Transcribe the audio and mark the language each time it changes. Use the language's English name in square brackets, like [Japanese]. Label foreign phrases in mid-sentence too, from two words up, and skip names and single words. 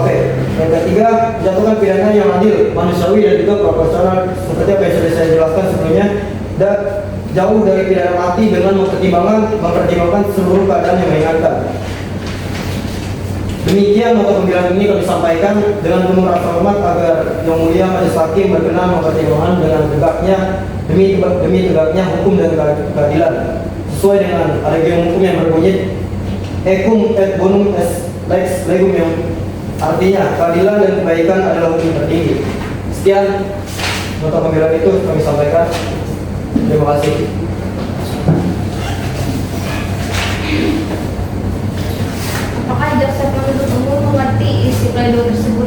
[Indonesian] Yang ketiga, menjatuhkan pidana yang adil, manusiawi dan juga proporsional seperti apa yang sudah saya jelaskan sebelumnya, dan jauh dari pidana mati dengan mempertimbangkan seluruh keadaan yang meringankan. Demikian nota pembelaan ini kami sampaikan dengan penuh rasa hormat agar Yang Mulia Majelis Hakim berkenan mempertimbangkan dengan demi tegaknya hukum dan keadilan sesuai dengan adegium hukum yang berbunyi [Latin] Ecum et bonum est lex legum, [Indonesian] yang artinya keadilan dan kebaikan adalah hukum tertinggi. Sekian nota pembelaan itu kami sampaikan. Terima kasih. Apakah jaksa penuntut umum mengerti isi pledoi tersebut?